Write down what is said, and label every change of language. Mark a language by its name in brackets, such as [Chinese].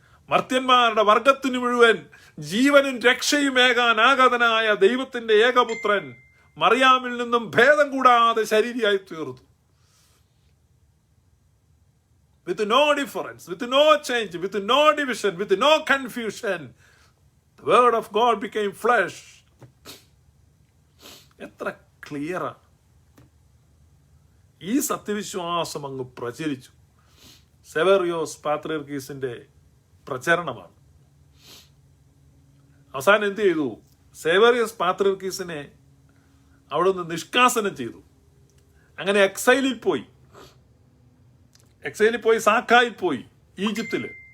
[Malayalam] മർത്യന്മാരുടെ വർഗത്തിനു മുഴുവൻ ജീവനും രക്ഷയുമേകാനാഗതനായ ദൈവത്തിന്റെ ഏകപുത്രൻ മറിയാമിൽ നിന്നും ഭേദം കൂടാതെ ശരീരിയായി തീർന്നു. [English] With no difference, with no change, with no division, with no confusion, the word of God became flesh. [Malayalam] എത്ര ക്ലിയറാണ്. ഈ സത്യവിശ്വാസം അങ്ങ് പ്രചരിച്ചു. സെവേറിയോസ് പാത്രിയർക്കീസിന്റെ പ്രചരണമാണ്. അവസാനം എന്ത് ചെയ്തു? സെവേറിയോസ് പാത്രിയർക്കീസിനെ അവിടെ നിന്ന് നിഷ്കാസനം ചെയ്തു. അങ്ങനെ എക്സൈലിൽ പോയി സാക്കായിൽ പോയി, ഈജിപ്തില്.